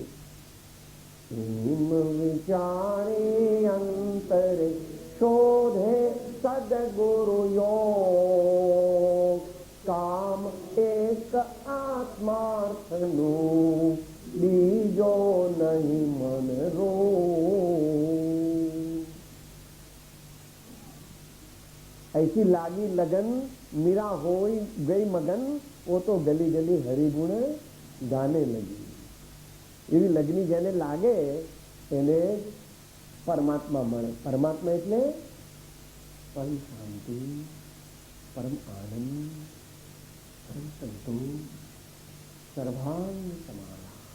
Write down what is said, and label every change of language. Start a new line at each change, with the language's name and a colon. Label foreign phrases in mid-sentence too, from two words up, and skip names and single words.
Gujarati: એમ વિચારે અંતરે શોધે સદગુરુ યોગ, કામ એક આત્માર્થનું બીજો નહીં મન રોગ.
Hindi: ऐसी लागी लगन मीरा होई गई मगन, वो तो गली गली हरिगुण गाने लगी.
Gujarati: એવી લગ્ની જેને લાગે એને પરમાત્મા મળે. પરમાત્મા એટલે પરમ શાંતિ, પરમ આનંદ, પરમ સંતોષ, સર્વાંગ સમાલા.